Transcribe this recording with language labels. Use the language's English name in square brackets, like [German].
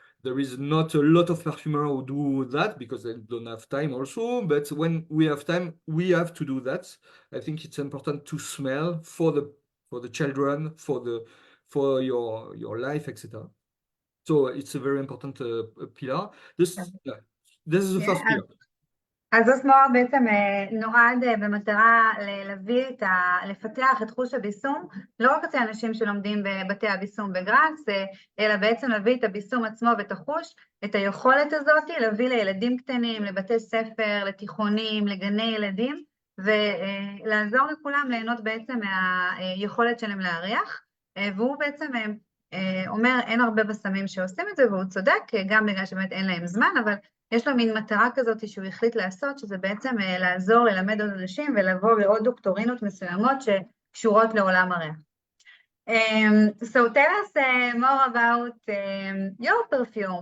[English] There is not a lot of perfumers who do that because they don't have time also, but when we have time, we have to do that. I think it's important to smell for the children, for your life, etc. So it's a very important pillar. This is the first pillar. [Hebrew] אז אוסמוארט בעצם נועד במטרה לפתח את חוש הביסום, לא רק אצל אנשים שלומדים בבתי הביסום בגראס, אלא בעצם להביא את הביסום עצמו ואת החוש, את היכולת הזאת להביא לילדים קטנים, לבתי ספר, לתיכונים, לגני ילדים, ולעזור לכולם ליהנות בעצם מהיכולת שלהם להריח, והוא בעצם אומר אין הרבה בשמים שעושים את זה, והוא צודק, גם בגלל שבאמת אין להם זמן, אבל יש לו מין מטרה כזאת שהוא החליט לעשות, שזה בעצם לעזור ללמד עוד אנשים ולבוא לעוד דוקטורינות מסוימות שקשורות לעולם הריח. [English] So tell us more about your perfume.